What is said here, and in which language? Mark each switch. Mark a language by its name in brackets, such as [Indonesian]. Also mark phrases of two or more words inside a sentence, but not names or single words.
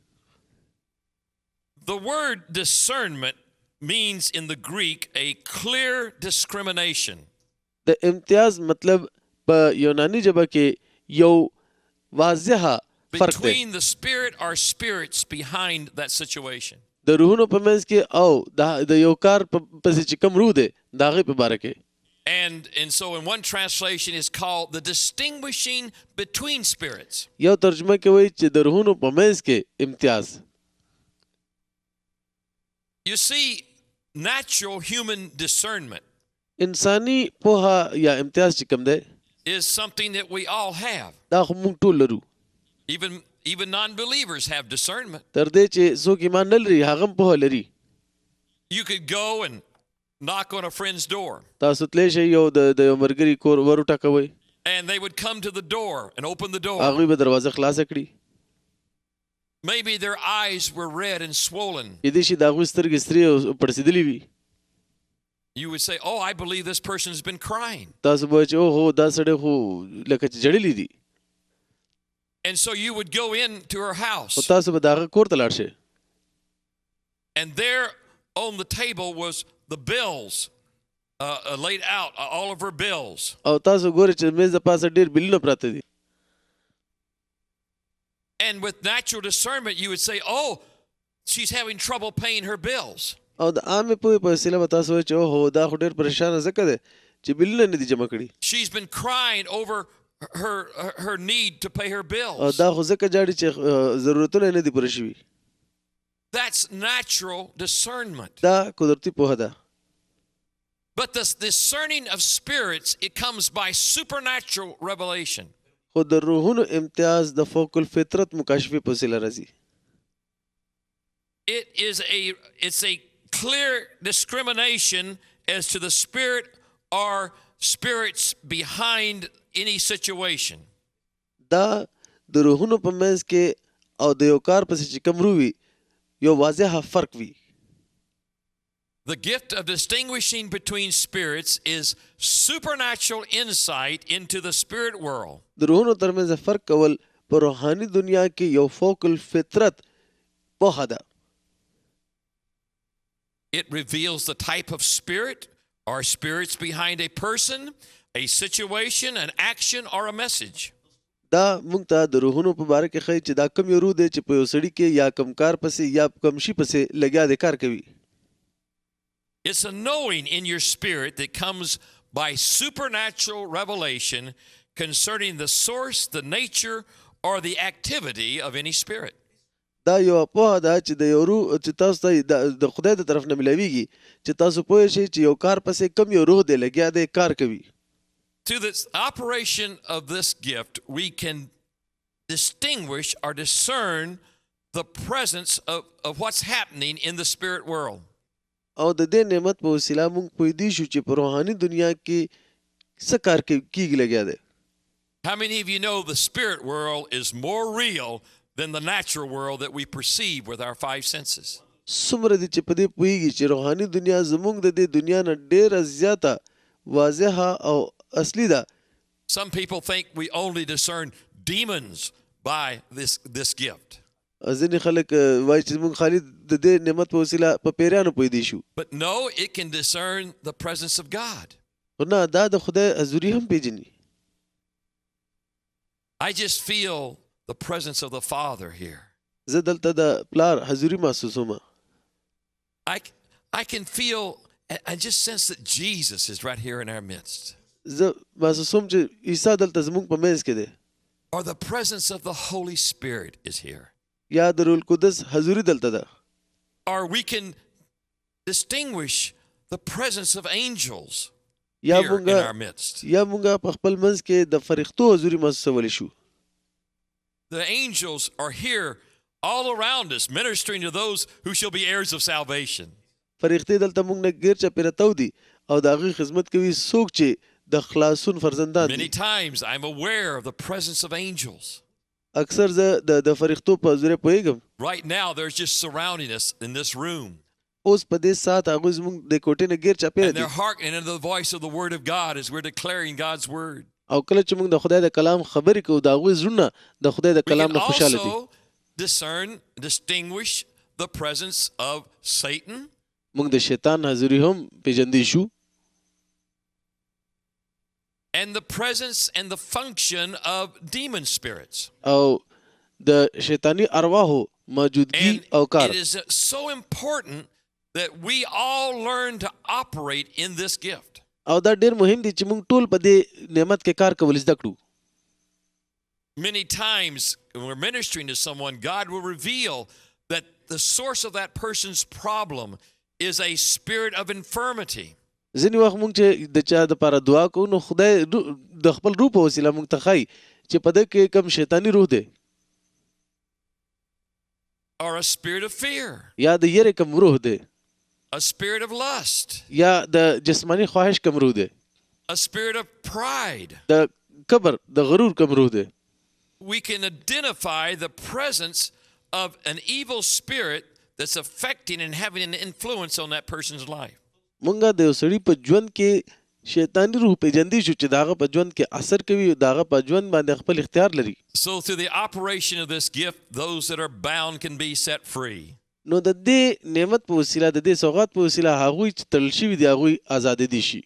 [English] The word discernment means in the Greek a clear discrimination. [Pashto] د امتیاز مطلب په یوناني ژبه کې یو واضحه فرق دی. [English] Between the spirit or spirits behind that situation. [Pashto] د روحونو په منځ کې او د یو کار پسې چې کوم روح دی د هغې په باره کې. [English] And so in one translation is called the distinguishing between spirits. [Pashto] یو ترجمه کې وایي چې د روحونو په منځ کې امتیاز. [English] You see, natural human discernment [Pashto] انساني پوهه یا امتیاز چې کوم دی [English] is something that we all have. [Pashto] دا خو موږ ټول لرو. [English] Even non-believers have discernment. [Pashto] تر دې چې څوک ایمان نه لري هغه هم پوهه لري. [English] You could go and knock on a friend's door. [Pashto] تاسو تللی شئ یو د یو ملګري کور ور وټکوئ. [English] And they would come to the door and open the door. [Pashto] هغوی به دروازه خلاصه کړي. [English] Maybe their eyes were red and swollen. [Pashto] دې شي د هغوی سترګې سرې او پړسېدلې وي. [English] You would say, oh, I believe this person has been crying. [Pashto] تاسو به چې اوهو دا سړی خو لکه چې جړلې دي. [English] And so you would go into her house. [Pashto] او تاسو به د هغه کور ته لاړ شئ. [English] And there on the table was the bills laid out, all of her bills. [Pashto] او تاسو ګورئ چې میز د پاسه ډېر بلونه پراته دي. [English] And with natural discernment, you would say, oh, she's having trouble paying her bills. [Pashto] او د عامې پوهې په وسیله به تاسو وایئ چې اوهو دا خو ډېر پریشانه ځکه دی چې بلونه نه دي جمع کړي. [English] She's been crying over her need to pay her [Pashto] او [English] bills. [Pashto] دا خو ځکه جاړي چې ضرورتونه نه دي پوره شوي. [English] That's natural discernment. [Pashto] دا قدرتي پوهه ده. [English] But this discerning of spirits, it comes by supernatural revelation. [Pashto] خو د روحونو امتیاز د فوق الفطرت مکاشفې په وسیله راځي. [English] It's a clear discrimination as to the spirit or spirits behind any situation. [Pashto] دا د روحونو په منځ کې او د یو کار پسې چې کوم روح وي یو واضحه فرق وي. [English] The gift of distinguishing between spirits is supernatural insight into the spirit world. [Pashto] د روحونو ترمنځ فرق کول په روحاني دنیا کې یو فوق الفطرت پوهه ده. [English] It reveals the type of spirit or spirits behind a person, a situation, an action, or a message. [Pashto] دا موږ ته د روحونو په باره کې ښیي چې دا کوم یو روح دی چې په یو سړي کې یا کوم کار پسې یا کوم شي پسې لګیا دی کار کوي. [English] It's a knowing in your spirit that comes by supernatural revelation concerning the source, the nature, or the activity of any spirit. [Pashto] دا یو پوهه ده چې د یو روح چې تاسو ته د خدای د طرف نه ملاویږي چې تاسو پوه شئ چې یو کار پسې کوم یو روح دی لګیا دی کار کوي. [English] Through the operation of this gift, we can distinguish or discern the presence of what's happening in the spirit world. [Pashto] او د دې نعمت په وسیله موږ پوهیدی شو چې په روحاني دنیا کې څه کار کیږي لګیا دی. [English] How many of you know the spirit world is more real than the natural world that we perceive with our five senses? [Pashto] څومره دي چې په دې پوهیږي چې روحاني دنیا زموږ د دې دنیا نه ډېره زیاته واضحه او اصلي ده. [English] Some people think we only discern demons by this gift. [Pashto] ځینې خلک وایي چې موږ خالي د دې نعمت په وسیله په پیریانو پوهیدی شو. [English] But no, it can discern the presence of God. [Pashto] خو نه دا د خدای حضوري هم پیژني. [English] I just feel the presence of the Father here. [Pashto] زه دلته د پلار حضوري محسوسوم. [English] I can feel and just sense that Jesus is right here in our midst. [Pashto] زه محسوسوم چې عیسی دلته زموږ په منځ کې دی. [English] Or the presence of the Holy Spirit is here. [Pashto] یا د روح القدس حضوري دلته ده. [English] Or we can distinguish the presence of angels [Pashto] یا [English] here in our midst. [Pashto] یا مونږه په خپل منځ کې د فرښتو حضوري محسوسولی شو. [English] The angels are here all around us, ministering to those who shall be heirs of salvation. [Pashto] فرښتې دلته مونږ نه ګیر چاپېره تو دي او د هغوی خدمت کوي څوک چې د خلاصون فرزندان دي. [English] Many times I'm aware of the presence of angels. [Pashto] اکثر زه د فرښتو په حضور پوهیږم. [English] Right now they're just surrounding us in this room. [Pashto] اوس په دې ساعت هغوی زموږ د کوټې نه ګیر چاپېره [English] And [Pashto] دي. [English] they're hearkening into the voice of the word of God as we're declaring God's word. [Pashto] او کله چې موږ د خدای د کلام خبرې کوو د هغوی زړونه د خدای د [English] We [Pashto] کلام [English] can [Pashto] نه خوشحاله دي. [English] also distinguish the presence of Satan. [Pashto] موږ د شیطان حضوري هم پیژندی شو. [English] And the presence and the function of demon spirits. [Pashto] او د شیطانی ارواحو موجودگی [English] And [Pashto] او کار. [English] it is so important that we all learn to operate in this gift. [Pashto] او دا ډیر مهم دی چې موږ ټول په دې نعمت کې کار کول زده کړو. [English] Many times when we're ministering to someone, God will reveal that the source of that person's problem is a spirit of infirmity. [Pashto] ځینې وخت موږ چې د چا دپاره دعا کوو نو خدای د خپل روح په وسیله موږ ته ښایي چې په ده کې کوم شیطاني روح دی. [English] Or a spirit of fear. [Pashto] یا د یېرې کوم روح دی. [English] A spirit of lust. [Pashto] یا د جسمانی خواهش کوم روح دی. [English] A spirit of pride. [Pashto] د کبر د غرور کوم روح دی. [English] We can identify the presence of an evil spirit that's affecting and having an influence on that person's life. [Pashto] مونږه د یو سړي په ژوند کې شیطانی روح پیژندې شو چې داغه په ژوند کې اثر کوي داغه په ژوند باندې خپل اختیار لري. [English] So through the operation of this gift, those that are bound can be set free. [Pashto] نو د دې نعمت په وسیله د دې سوغات په وسیله هغه چې تړل شوي دي هغه آزاد دي شي.